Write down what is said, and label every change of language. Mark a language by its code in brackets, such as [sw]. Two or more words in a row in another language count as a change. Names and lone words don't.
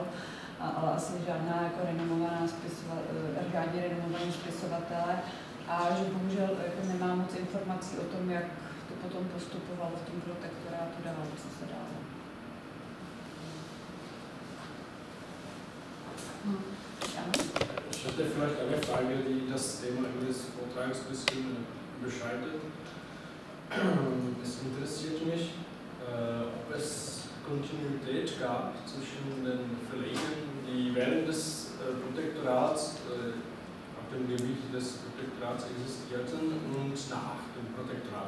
[cs] Ale asi žádná jako renomovaní spisovatele, a že bohužel jako nemá moc informací o tom, jak to potom postupovalo v tom protektorátu dál, co se dálo. [de] Ich hatte vielleicht eine Frage, die das Thema des Vortrags ein bisschen beschreitet. Es interessiert mich, ob es Kontinuität gab zwischen den Verlegern, die während des Protektorats, auf dem Gebiet des Protektorats existierten, und nach dem Protektorat.